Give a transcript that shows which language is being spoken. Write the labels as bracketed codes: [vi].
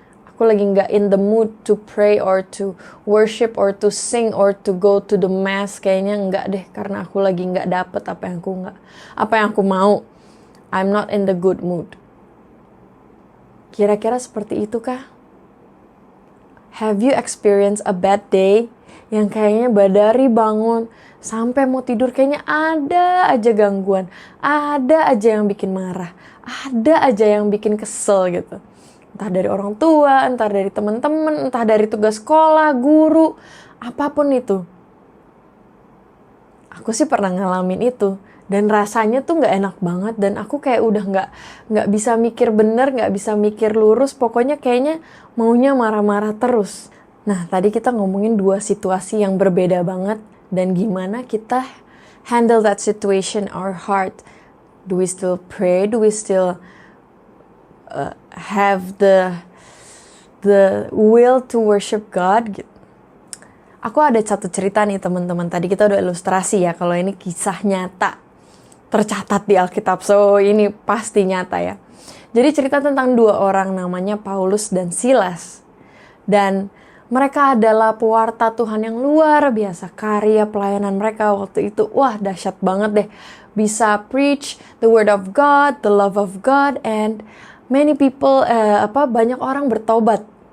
[id] Aku lagi gak [en] in the mood to pray or to worship or to sing or to go to the mass. [id] Kayaknya enggak deh, karena aku lagi gak dapet apa yang aku mau. [en] I'm not in the good mood. [id] Kira-kira seperti itu kah? [en] Have you experienced a bad day? [id] Yang kayaknya dari bangun sampai mau tidur kayaknya ada aja gangguan, ada aja yang bikin marah, ada aja yang bikin kesel gitu. Entah dari orang tua, entah dari teman-teman, entah dari tugas sekolah, guru, apapun itu. Aku sih pernah ngalamin itu dan rasanya tuh nggak enak banget dan aku kayak udah nggak bisa mikir bener, nggak bisa mikir lurus, pokoknya kayaknya maunya marah-marah terus. Nah, tadi kita ngomongin dua situasi yang berbeda banget dan gimana kita [en] handle that situation, our heart. Do we still pray? Do we still have the will to worship God? [id] Gitu. Aku ada satu cerita nih teman-teman. Tadi kita udah ilustrasi ya, kalau ini kisah nyata tercatat di Alkitab. So, ini pasti nyata ya. Jadi cerita tentang dua orang namanya Paulus dan Silas. Dan mereka adalah pewarta Tuhan yang luar biasa. Karya pelayanan mereka waktu itu, wah dahsyat banget deh. [en] Bisa preach the word of God, the love of God, and many people, [id] banyak orang bertobat.